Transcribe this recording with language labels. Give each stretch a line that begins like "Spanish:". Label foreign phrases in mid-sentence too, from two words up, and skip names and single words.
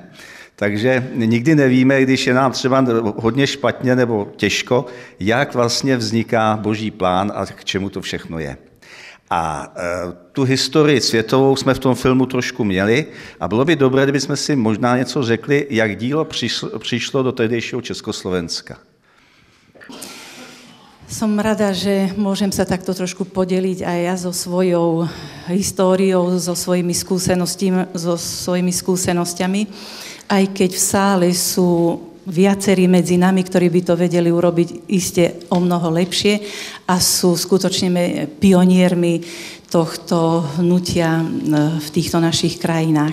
Czech: Takže nikdy nevíme, když je nám třeba hodně špatně nebo těžko, jak vlastně vzniká Boží plán a k čemu to všechno je. A tu historii světovou jsme v tom filmu trošku měli a bylo by dobré, kdybychom si možná něco řekli, jak dílo přišlo do tehdejšího Československa.
Slovak: Som rada, že môžem sa takto trošku podeliť aj ja so svojou históriou, so svojimi skúsenosťami, aj keď v sále sú viacerí medzi nami, ktorí by to vedeli urobiť iste o mnoho lepšie a sú skutočne pioniermi tohto hnutia v týchto našich krajinách.